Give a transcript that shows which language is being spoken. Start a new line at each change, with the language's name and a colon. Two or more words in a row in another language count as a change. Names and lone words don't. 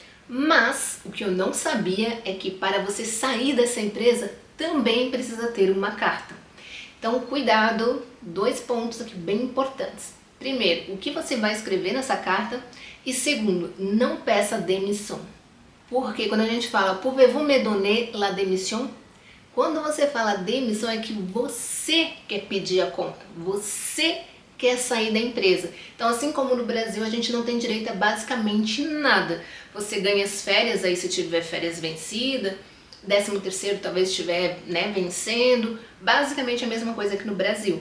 Portuguese: Mas o que eu não sabia é que para você sair dessa empresa também precisa ter uma carta. Então cuidado, 2 pontos aqui bem importantes. Primeiro, o que você vai escrever nessa carta, e segundo, não peça demissão. Porque quando a gente fala
French: pouvez-vous me donner la démission,
Portuguese: quando você fala demissão é que você quer pedir a conta, você quer sair da empresa. Então, assim como no Brasil a gente não tem direito a basicamente nada. Você ganha as férias aí se tiver férias vencida, 13º talvez estiver, né, vencendo, basicamente a mesma coisa que no Brasil.